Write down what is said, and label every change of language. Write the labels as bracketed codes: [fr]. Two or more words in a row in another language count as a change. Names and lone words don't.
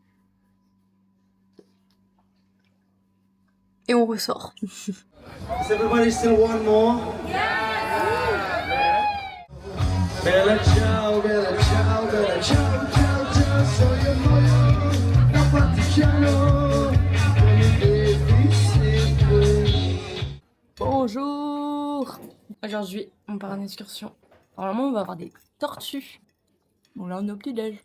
[fr] Et on ressort. [en] Does everybody still want more? [it] Bella ciao, bella ciao, bella ciao, ciao, ciao, sono io, da partigiano, [fr] Bonjour. Aujourd'hui, on part en excursion. Normalement, on va avoir des tortues. Bon, là, on est au petit-déj.